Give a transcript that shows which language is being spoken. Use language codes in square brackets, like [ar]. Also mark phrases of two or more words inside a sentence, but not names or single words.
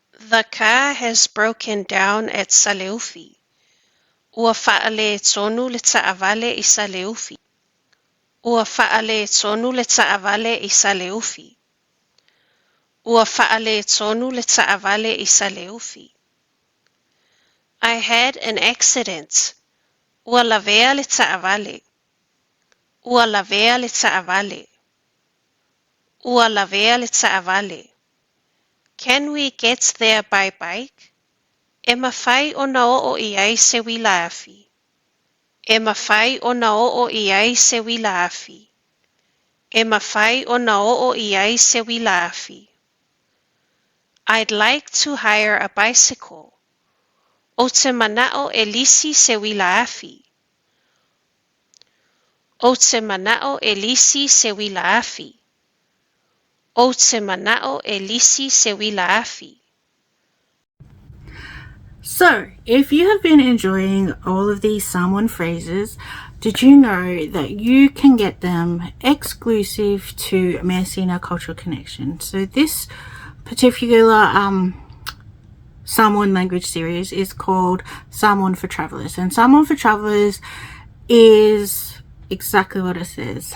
[en] The car has broken down at Saleufi. [sm] Ua fa'ale tonu le ta'avale I Saleufi. Ua fa'ale tonu le ta'avale I Saleufi. Ua fa'ale tonu le ta'avale I Saleufi. [en] I had an accident. [sm] Ua lavea le ta'avale. Ua lavea le ta'avale. Ua lavea le ta'avale. [en] Can we get there by bike? [sm] E mawhai o na o I ai se wila afi. E mawhai o na o I ai se wila afi. E mawhai o na o I ai se wila afi. [en] I'd like to hire a bicycle. [sm] O te manao e lisi se wila afi. O te manao e lisi se wila afi. O te manao e lisi se wila afi. [en] So, if you have been enjoying all of these Samoan phrases, did you know that you can get them exclusive to Measina Cultural Connection? So this particular Samoan language series is called Samoan for Travelers, and Samoan for Travelers is exactly what it says.